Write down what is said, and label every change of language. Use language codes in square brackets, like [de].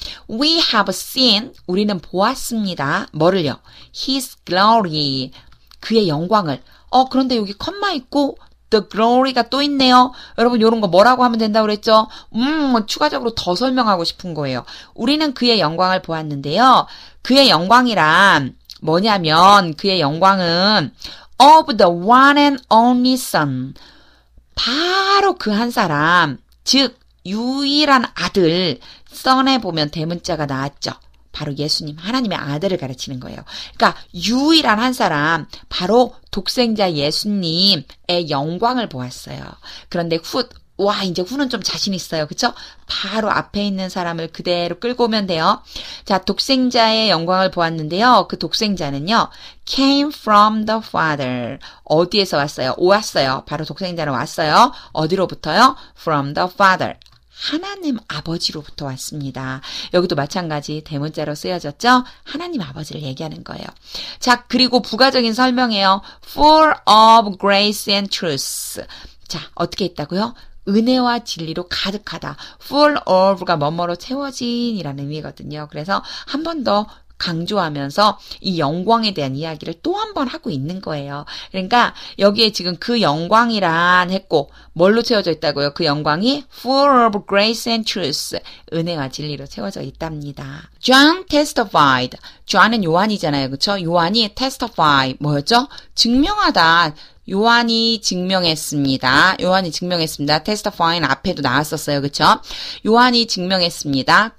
[en] We have seen. [ko] 우리는 보았습니다. 뭐를요? [en] His glory. [ko] 그의 영광을. 그런데 여기 컴마 있고 [en] the glory [ko] 가 또 있네요. 여러분 이런 거 뭐라고 하면 된다고 그랬죠? 추가적으로 더 설명하고 싶은 거예요. 우리는 그의 영광을 보았는데요. 그의 영광이란 뭐냐면 그의 영광은 [en] of the one and only son. [ko] 바로 그 한 사람, 즉 유일한 아들. son에 보면 대문자가 나왔죠. 바로 예수님, 하나님의 아들을 가르치는 거예요. 그러니까 유일한 한 사람, 바로 독생자 예수님의 영광을 보았어요. 그런데 이제 후는 좀 자신 있어요. 그쵸? 바로 앞에 있는 사람을 그대로 끌고 오면 돼요. 자, 독생자의 영광을 보았는데요. 그 독생자는요, [en] came from the Father. [ko] 어디에서 왔어요? 왔어요. 바로 독생자는 왔어요. 어디로부터요? [en] from the Father. [ko] 하나님 아버지로부터 왔습니다. 여기도 마찬가지 대문자로 쓰여졌죠? 하나님 아버지를 얘기하는 거예요. 자, 그리고 부가적인 설명이에요. [en] full of grace and truth. [ko] 자, 어떻게 했다고요? 은혜와 진리로 가득하다. full of가 뭐뭐로 채워진이라는 의미거든요. 그래서 한 번 더 강조하면서 이 영광에 대한 이야기를 또 한 번 하고 있는 거예요. 그러니까 여기에 지금 그 영광이란 했고 뭘로 채워져 있다고요? 그 영광이 [en] full of grace and truth. [ko] 은혜와 진리로 채워져 있답니다. [en] John testified. [ko] John은 요한이잖아요. 그렇죠? 요한이 testify 뭐였죠? 증명하다. 요한이 증명했습니다. testifying 앞에도 나왔었어요. 그쵸? 요한이 증명했습니다.